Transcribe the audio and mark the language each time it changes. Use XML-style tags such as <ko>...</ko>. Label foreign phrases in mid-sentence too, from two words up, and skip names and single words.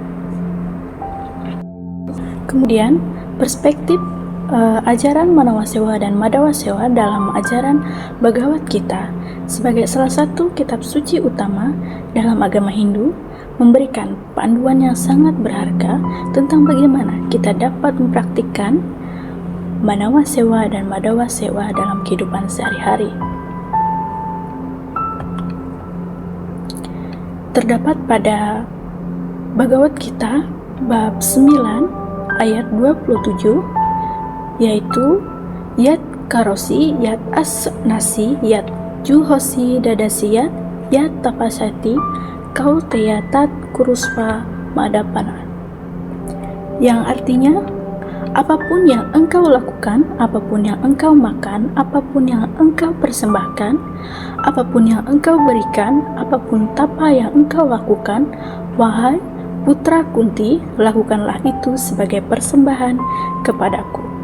<id>Kemudian, perspektif ajaran Manawasewa dan Madawasewa dalam ajaran Bhagavad Gita sebagai salah satu kitab suci utama dalam agama Hindu memberikan panduan yang sangat berharga tentang bagaimana kita dapat mempraktikkan Manawa Sewa dan Madawa Sewa dalam kehidupan sehari-hari. Terdapat pada Bhagavad Gita bab 9 ayat 27, yaitu</id> <sa>यत् करोषि, यत् अश्नासि, यत् जुहोषि ददासि, यत् तपस्यसि, कौन्तेय तत् कुरुष्व मदर्पणम्.</sa> <id>Yang artinya, apapun yang engkau lakukan, apapun yang engkau makan, apapun yang engkau persembahkan, apapun yang engkau berikan, apapun tapa yang engkau lakukan, wahai putra Kunti, lakukanlah itu sebagai persembahan kepadaku.</id>